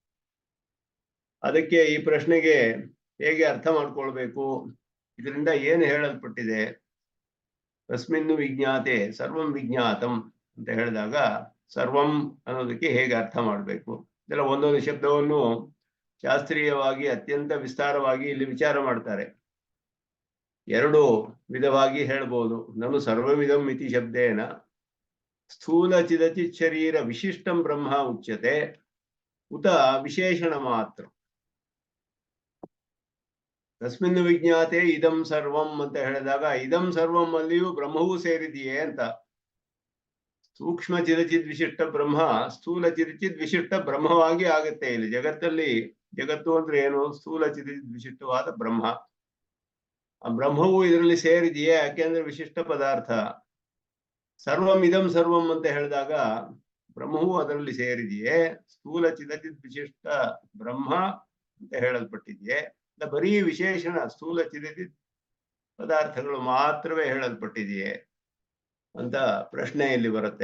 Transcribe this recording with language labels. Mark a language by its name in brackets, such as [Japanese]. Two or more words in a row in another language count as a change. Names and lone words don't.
[Kannada] ಅದಕ್ಕೆ ಈ ಪ್ರಶ್ನೆಗೆ ಹೇಗೆ ಅರ್ಥ ಮಾಡ್ಕೊಳ್ಬೇಕು, ಇದರಿಂದ ಏನು ಹೇಳಲ್ಪಟ್ಟಿದೆ, [Sanskrit] ತಸ್ಮಿನ್ನು ವಿಜ್ಞಾತೆ ಸರ್ವಂ ವಿಜ್ಞಾತಂ [Kannada] ಅಂತ ಹೇಳಿದಾಗ ಸರ್ವಂ ಅನ್ನೋದಕ್ಕೆ ಹೇಗೆ ಅರ್ಥ ಮಾಡಬೇಕು, ಇದೆಲ್ಲ ಒಂದೊಂದು ಶಬ್ದವನ್ನು ಶಾಸ್ತ್ರೀಯವಾಗಿ ಅತ್ಯಂತ ವಿಸ್ತಾರವಾಗಿ ಇಲ್ಲಿ ವಿಚಾರ ಮಾಡ್ತಾರೆ. ಎರಡು ವಿಧವಾಗಿ ಹೇಳ್ಬೋದು. ನಾನು [Sanskrit] ಸರ್ವವಿಧಂ ಇತಿ ಶಬ್ದೇನ ಸ್ಥೂಲ ಚಿದಚಿತ್ ಶರೀರ ವಿಶಿಷ್ಟಂ ಬ್ರಹ್ಮ ಉಚ್ಯತೆ ಉತ ವಿಶೇಷಣ ಮಾತ್ರ. ತಸ್ಮಿನ್ ವಿಜ್ಞಾತೆ ಇದಂ ಸರ್ವಂ [Kannada] ಅಂತ ಹೇಳಿದಾಗ [Sanskrit] ಇದಂ ಸರ್ವಂ [Kannada] ಅಲ್ಲಿಯೂ ಬ್ರಹ್ಮವೂ ಸೇರಿದೆಯೇ ಅಂತ. ಸೂಕ್ಷ್ಮ ಚಿದಚಿತ್ ವಿಶಿಷ್ಟ ಬ್ರಹ್ಮ ಸ್ಥೂಲ ಚಿದಚಿತ್ ವಿಶಿಷ್ಟ ಬ್ರಹ್ಮವಾಗಿ ಆಗುತ್ತೆ ಇಲ್ಲಿ ಜಗತ್ತಲ್ಲಿ. ಜಗತ್ತು ಅಂದ್ರೆ ಏನು? ಸ್ಥೂಲ ಚಿದಚಿತ್ ವಿಶಿಷ್ಟವಾದ ಬ್ರಹ್ಮ. ಆ ಬ್ರಹ್ಮವು ಇದರಲ್ಲಿ ಸೇರಿದೆಯೇ, ಯಾಕೆಂದ್ರೆ ವಿಶಿಷ್ಟ ಪದಾರ್ಥ. [Sanskrit] ಸರ್ವಂ ಇದಂ ಸರ್ವಂ [Kannada] ಅಂತ ಹೇಳಿದಾಗ ಬ್ರಹ್ಮವು ಅದರಲ್ಲಿ ಸೇರಿದೆಯೇ, ಸ್ಥೂಲ ಚಿದಚಿತ್ ವಿಶಿಷ್ಟ ಬ್ರಹ್ಮ ಅಂತ ಹೇಳಲ್ಪಟ್ಟಿದೆಯೇ, ಬರೀ ವಿಶೇಷಣ ಸ್ಥೂಲ ಚಿದಚಿತ್ ಪದಾರ್ಥಗಳು ಮಾತ್ರವೇ ಹೇಳಲ್ಪಟ್ಟಿದೆಯೇ ಅಂತ ಪ್ರಶ್ನೆಯಲ್ಲಿ ಬರುತ್ತೆ.